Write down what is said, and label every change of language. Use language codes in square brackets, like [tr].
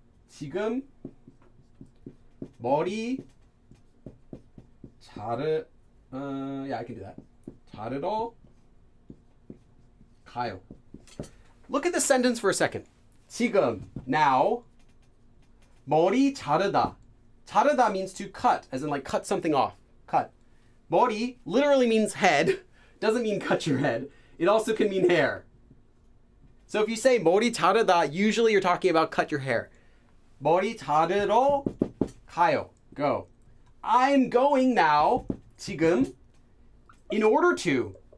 [ko] 지금 머리 [en] yeah, I can do that. [ko] 자르러 가요. [en] Look at this sentence for a second. [ko] 지금, [en] now, [ko] 머리 자르다. [en] 자르다 means to cut, as in like cut something off. Cut. 머리 literally means head. Doesn't mean cut your head. It also can mean hair. So if you say [ko] 머리 자르다, [en] usually you're talking about cut your hair. [ko] 머리 자르러 가요. [en] Go. I'm going now. 지금. In order to.